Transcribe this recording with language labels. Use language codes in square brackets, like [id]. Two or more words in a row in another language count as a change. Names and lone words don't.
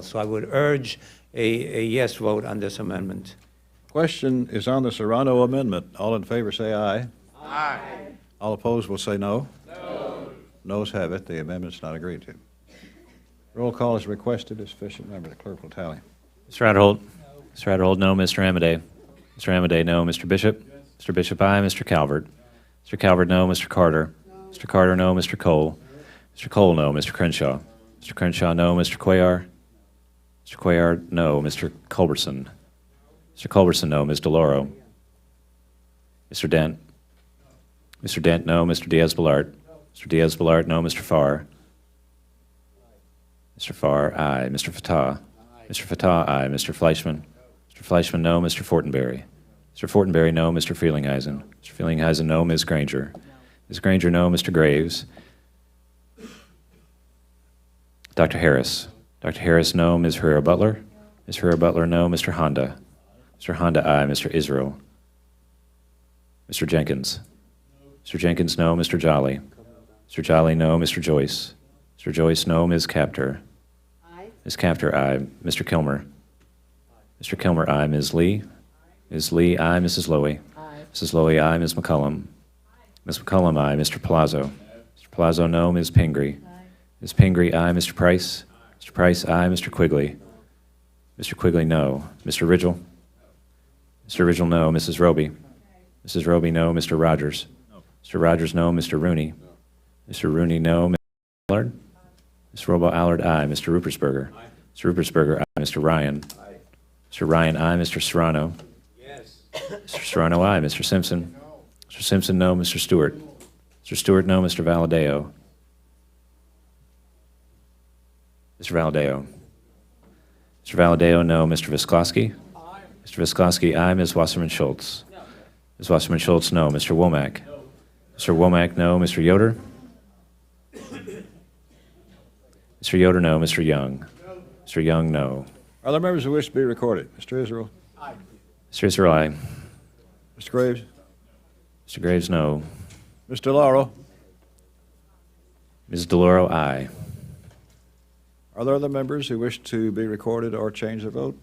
[en] So I would urge a yes vote on this amendment. Question is on the Serrano amendment. All in favor say aye. Aye. All opposed will say no. No. Noes have it. The amendment's not agreed to. Roll call is requested. As sufficient number, the clerk will tally. Mr. Adderholt? Mr. Adderholt, no. Mr. Amadei? Mr. Amadei, no. Mr. Bishop? Mr. Bishop, aye. Mr. Calvert? Mr. Calvert, no. Mr. Carter? Mr. Carter, no. Mr. Cole? Mr. Cole, no. Mr. Crenshaw? Mr. Crenshaw, no. Mr. Cuellar? Mr. Cuellar, no. Mr. Culberson? Mr. Culberson, no. Ms. DeLauro? Mr. Dent? Mr. Dent, no. Mr. Diaz-Balart? Mr. Diaz-Balart, no. Mr. Farr? Mr. Farr, aye. Mr. Fatah? Mr. Fatah, aye. Mr. Fleischman? Mr. Fleischman, no. Mr. Fortenberry? Mr. Fortenberry, no. Mr. Frelinghuysen? Mr. Frelinghuysen, no. Ms. Granger? Ms. Granger, no. Mr. Graves? Dr. Harris? Dr. Harris, no. Ms. Herrera-Butler? Ms. Herrera-Butler, no. Mr. Honda? Mr. Honda, aye. Mr. Israel? Mr. Jenkins? Mr. Jenkins, no. Mr. Jolly? Mr. Jolly, no. Mr. Joyce? Mr. Joyce, no. Ms. Capter? Aye. Ms. Capter, aye. Mr. Kilmer? Mr. Kilmer, aye. Ms. Lee? Ms. Lee, aye. Mrs. Lowy? Aye. Mrs. Lowy, aye. Ms. McCullum? Ms. McCullum, aye. Mr. Palazzo? Mr. Palazzo, no. Ms. Pingree? Ms. Pingree, aye. Mr. Price? Mr. Price, aye. Mr. Quigley? Mr. Quigley, no. Mr. Ridgel? Mr. Ridgel, no. Mrs. Roby? Mrs. Roby, no. Mr. Rogers? Mr. Rogers, no. Mr. Rooney? Mr. Rooney, no. Mr. Allard? Mr. Robo Allard, aye. Mr. Rupersberger? Mr. Rupersberger, aye. Mr. Ryan? Mr. Ryan, aye. Mr. Serrano? Yes. Mr. Serrano, aye. Mr. Simpson? Mr. Simpson, no. Mr. Stewart? Mr. Stewart, no. Mr. Valadeo? Mr. Valadeo? Mr. Valadeo, no. Mr. Visklosky? Mr. Visklosky, aye. Ms. Wasserman-Schultz? Ms. Wasserman-Schultz, no. Mr. Womack? Mr. Womack, no. Mr. Yoder? Mr. Yoder, no. Mr. Young? Mr. Young, no. Are there members who wish to be recorded? Mr. Israel? Aye. Mr. Israel, aye. Mr. Graves? Mr. Graves, no. Mr. Lauro? Ms. DeLauro, aye. Are there other members who wish to be recorded or change their vote?